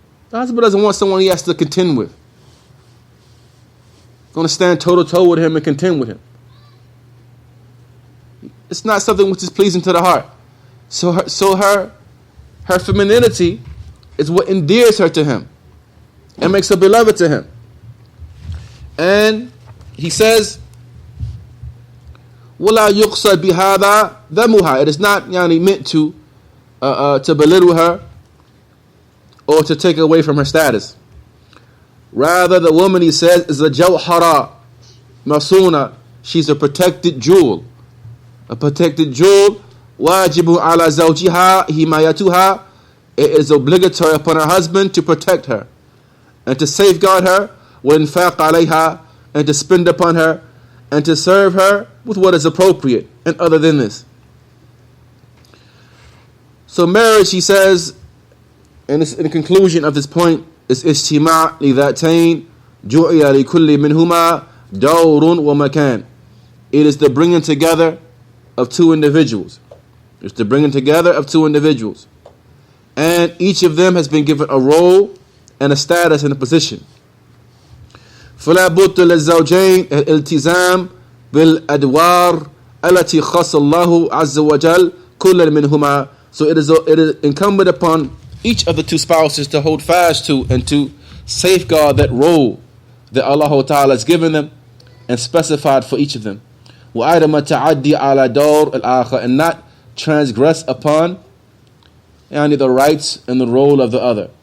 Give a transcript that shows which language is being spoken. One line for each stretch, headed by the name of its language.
English: The husband doesn't want someone he has to contend with, going to stand toe to toe with him and contend with him. It's not something which is pleasing to the heart. So her femininity is what endears her to him and makes her beloved to him. And he says,
Arabic: وَلَا يُقْصَدْ بِهَذَا ذَمُهَا.
English: It is not meant to belittle her or to take away from her status. Rather, the woman, he says, is a
Arabic: jawhara masuna.
English: She's a protected jewel. A protected jewel.
Arabic: وَاجِبُ عَلَى زَوْجِهَا himayatuha.
English: It is obligatory upon her husband to protect her and to safeguard her,
Arabic: وَإِنْفَاقَ عَلَيْهَا,
English: and to spend upon her and to serve her with what is appropriate and other than this. So marriage, he says, and in the conclusion of this point, is
Arabic: اجتماع لذاتين جُعِلَ لكل منهما دور ومكان.
English: It is the bringing together of two individuals. It's the bringing together of two individuals. And each of them has been given a role and a status and a position.
Arabic: فلا بد للزوجين الالتزام بالأدوار التي خص الله عز وجل كل منهما.
English: So it is incumbent upon each of the two spouses to hold fast to and to safeguard that role that Allah Ta'ala has given them and specified for each of them.
Arabic: وعدم التعدي على دور الآخر,
English: and not transgress upon the rights and the role of the other.